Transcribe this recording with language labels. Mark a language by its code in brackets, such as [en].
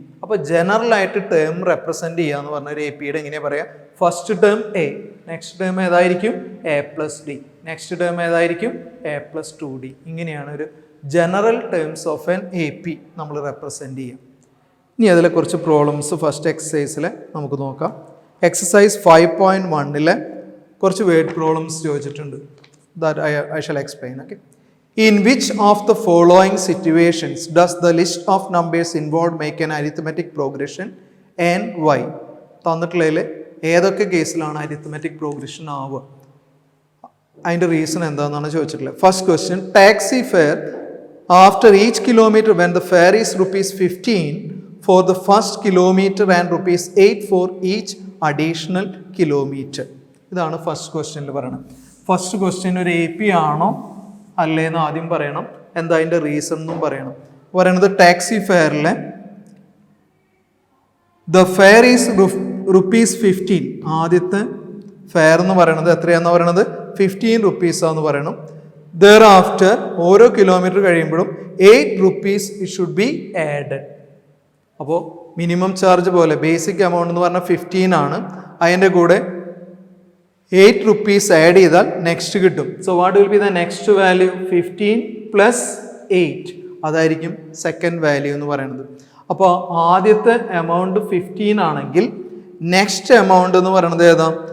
[ml] അപ്പോൾ ജനറൽ ആയിട്ട് term represent ചെയ്യുക എന്ന് പറഞ്ഞ ഒരു APയുടെ എങ്ങനെയാ പറയുക, first term A, next term ഏതായിരിക്കും A + D, നെക്സ്റ്റ് ടേം ഏതായിരിക്കും A + 2D. ഇങ്ങനെയാണ് ഒരു general terms of N AP നമ്മൾ റെപ്രസെൻറ്റ് ചെയ്യാം. ഇനി അതിലെ കുറച്ച് പ്രോബ്ലംസ് ഫസ്റ്റ് എക്സസൈസിൽ നമുക്ക് നോക്കാം. എക്സസൈസ് 5.1 കുറച്ച് വേർഡ് പ്രോബ്ലംസ് ചോദിച്ചിട്ടുണ്ട്. [en] That I shall explain. Okay, in which of the following situations does the list of numbers involved make an arithmetic progression and why? [ml] തന്നിട്ടുള്ളതിൽ ഏതൊക്കെ കേസിലാണ് അരിത്മെറ്റിക് പ്രോഗ്രഷൻ ആവുക, അതിൻ്റെ റീസൺ എന്താണെന്നാണ് ചോദിച്ചിട്ടുള്ളത്. [en] First question, taxi fare after each kilometre when the fare is ₹15 for the first kilometer and ₹8 for each additional kilometer. [ml] ഇതാണ് first ക്വസ്റ്റ്യനിൽ പറയുന്നത്. First question ഒരു AP ആണോ അല്ലേന്ന് ആദ്യം പറയണം, എന്താ അതിൻ്റെ റീസൺ എന്നും പറയണം. പറയുന്നത് ടാക്സി ഫെയറിലെ [en] the fare is ₹15, [ml] ആദ്യത്തെ ഫെയർ എന്ന് പറയുന്നത് എത്രയാണെന്ന് പറയണത് ₹15 ആണെന്ന് പറയണം. ദെയർ ആഫ്റ്റർ ഓരോ കിലോമീറ്റർ കഴിയുമ്പോഴും [en] 8 rupees it should be added. [ml] അപ്പോൾ മിനിമം ചാർജ് പോലെ ബേസിക് എമൗണ്ട് എന്ന് പറഞ്ഞാൽ 15 ആണ്. അതിൻ്റെ കൂടെ 8 rupees ആഡ് ചെയ്താൽ നെക്സ്റ്റ് കിട്ടും. [en] So what will be the next value? [ml] 15 plus 8, അതായിരിക്കും സെക്കൻഡ് വാല്യൂ എന്ന് പറയുന്നത്. അപ്പോൾ ആദ്യത്തെ എമൗണ്ട് 15 ആണെങ്കിൽ നെക്സ്റ്റ് എമൗണ്ട് എന്ന് പറയുന്നത് ഏതാ?